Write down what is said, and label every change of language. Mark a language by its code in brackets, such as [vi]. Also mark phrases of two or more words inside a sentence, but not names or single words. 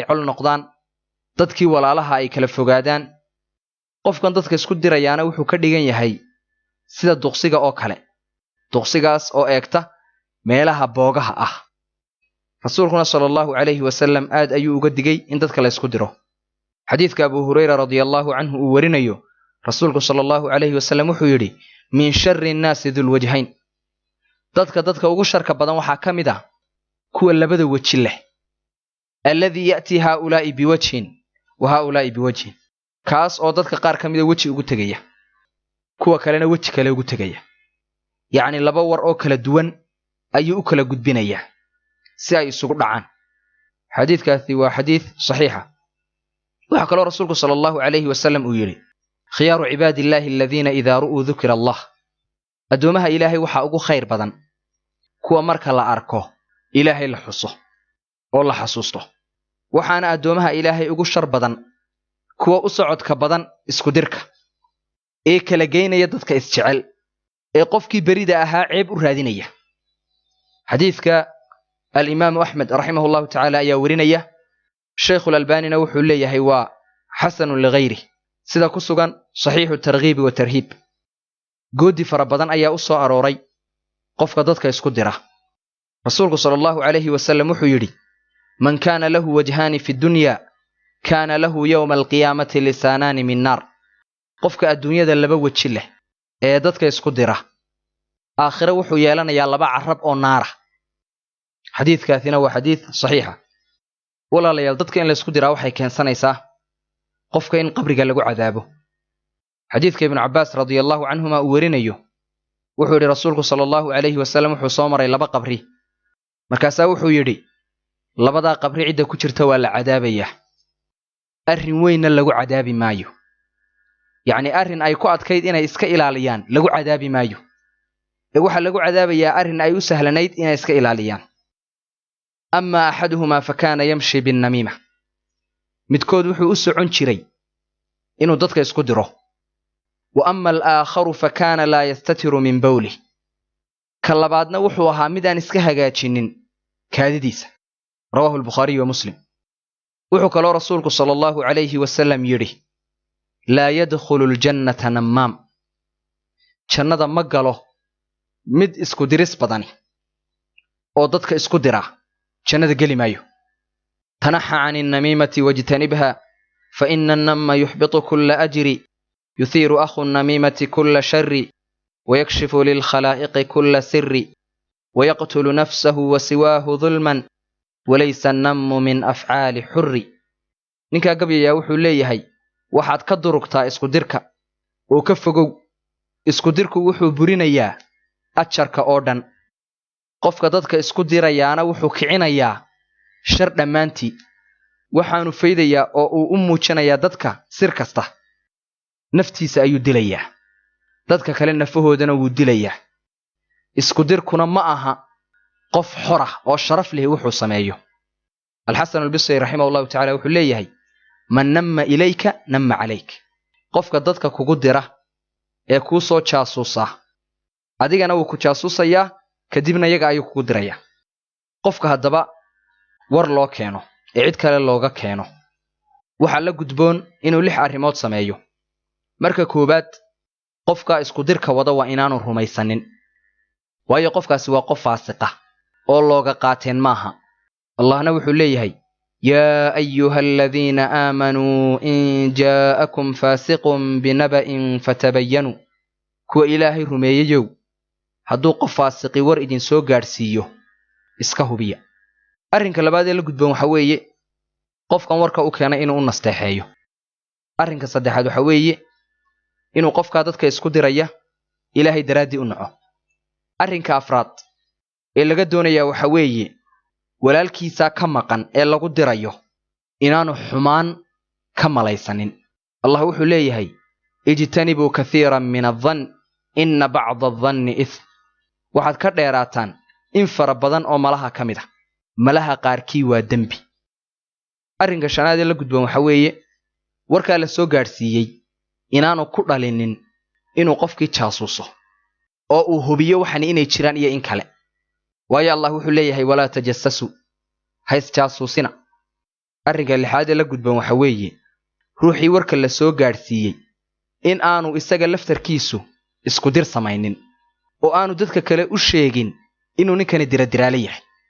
[so] col noqdaan dadkii walaalaha ay kala fogaadaan qofkan dadka isku dirayaana wuxuu ka dhigan yahay sida duqsiga oo kale duqsigaas oo eegta meelaha boogaha ah rasuulkuna [ar] صلى الله عليه وسلم [so] aad ayuu uga digay in dadka la isku diro xadiidka Abu Hurayra [ar] رضي الله عنه [so] uu warinayo rasuulku [ar] صلى الله عليه وسلم [so] wuxuu yiri [ar] من شر الناس ذو الوجهين [so] dadka ugu sharka badan waxa kamid ah kuwa labada waji leh [ar] الذي يأتي هؤلاء بوجه وهؤلاء بوجه [so] kaas oo dadka qaar kamid ah waji ugu tagaya kuwa kalena waji kale ugu tagaya yaani laba war oo kala duwan ayuu u kala gudbinaya si ay isugu dhacaan xadiidkaasi waa xadiid saxiixa waxa kale rasuulku [ar] صلى الله عليه وسلم [so] uu yiri [ar] خيار عباد الله الذين إذا رؤوا ذكر الله [so] adoomaha ilaahay waxa ugu khayr badan kuwa marka la arko ilaahay la xuso oo la xasuusto waxaana adoomaha ilaahay ugu shar badan kuwa u socodka badan isku dirka ee kala geynaya dadka isjecel ee qofkii berida ahaa ceeb u raadinaya xadiidka al-Imam Ahmad [ar] رحمه الله تعالى [so] ayaa warinaya Sheikh al-Albani wuxuu leeyahay waa [ar] حسن لغيره [so] sida ku sugan sahih at-targhib wa tarhib goodi fara badan ayaa u soo arooray qofka dadka isku dira rasuulku [ar] صلى الله عليه وسلم [so] wuxuu yiri [ar] من كان له وجهان في الدنيا كان له يوم القيامة لسانان من نار [so] qofka adduunyada laba waji leh ee dadka isku dira aakhira wuxuu yeelanayaa laba carab oo naara xadiidkaasina waa xadiid saxiixa walaalayaal dadka in la isku diraa waxay keensanaysaa qofka in qabriga lagu cadaabo xadiidka ibn Abbas [ar] رضي الله عنهما [so] uu warinayo wuxuu yiri rasuulku [ar] صلى الله عليه وسلم [so] wuxuu soo maray laba qabri markaas wuxuu yiri labada qabri cid ku jirta waa la cadaabaya arrin weyn lagu cadaabi maayo yaani arrin ay ku adkayd inay iska ilaaliyaan lagu cadaabi maayo ee waxa lagu cadaabayaa arrin ay u sahlanayd inay iska ilaaliyaan [ar] أما أحدهما فكان يمشي بالنميمة [so] midkood wuxuu u socon jiray inuu dadka isku diro [ar] وأما الآخر فكان لا يستتر من البول [so] kalabaadna wuxuu ahaa mid aan iska hagaajinin kaadidiisa [ar] رواه البخاري ومسلم [so] wuxuu kaloo rasuulku [ar] صلى الله عليه وسلم [so] yiri [ar] لا يدخل الجنة نمام [so] jannada ma galo mid isku diris badani oo dadka isku dira jannada gali maayo [ar] تناه عن النميمة واجتنبها فإن النمام يحبط كل أجر يثير أخو النميمة كل شر ويكشف للخلائق كل سر ويقتل نفسه وسواه ظلما وليس النم من أفعال حر [so] ninka gabiya wuxuu leeyahay waxaad ka durugtaa isku dirka oo ka fogow isku dirku wuxuu burinayaa ajarka oo dhan qofka dadka isku dirayaana wuxuu kicinayaa shar dhamaantii waxaanu faydayaa oo uu u muujinayaa dadka sir kasta naftiisa ayuu dilayaa dadka kale nafahoodana wuu dilayaa isku dirkuna ma aha qof xor ah oo sharaf leh wuxuu sameeyo al-Hasan al-Basri [ar] رحمه الله تعالى [so] wuxuu leeyahay [ar] من نم إليك نم عليك [so] qofka dadka kugu dira ee ku soo jaasuusa adigana wuu ku jaasuusayaa kadibna iyaga ayuu kugu diraya qofka hadaba war loo keeno ee cid kale looga keeno waxa la gudboon inuu lix arimood sameeyo marka koobaad qofka isku dirka wada waa inaanu rumaysanin waayo qofkaasi waa qof faasiq ah oo looga qaateen maaha allahna wuxuu leeyahay [ar] يا أيها الذين آمنوا إن جاءكم فاسق بنبأ فتبينوا [so] كو إلهي رمييجو hadduu qof faasiqi war idin soo gaadhsiiyo iska hubiya arrinka labaad ee la gudboon waxa weeye qofkan warka u keenay inuu u nasteexeeyo arrinka saddexaad waxa weeye inuu qofka dadka isku diraya ilaahay daraadii u naco arrinka afraad ee laga doonayaa waxa weeye walaalkiisa ka maqan ee lagu dirayo inaanu xumaan ka malaysanin allah wuxuu leeyahay [ar] اجتنبوا كثيرا من الظن إن بعض الظن إثم [so] waxaad ka dheeraataan in fara badan oo malaha ka mid ah malaha qaarkii waa dembi arrinka shanaad ee la gudboon waxa weeye warkaa la soo gaadhsiiyey inaanu ku dhalinin inuu qofkii jaasuuso oo uu hubiyo waxan inay jiraan iyo in kale waayo allah wuxuu leeyahay [ar] ولا تجسسوا [so] hays jaasuusina arrinka lixaad ee la gudboon waxa weeye ruuxii warka la soo gaadhsiiyey in aanu isaga laftarkiisu isku dir samaynin oo aanu dadka kale u sheegin inuu ninkani diradiraale yahay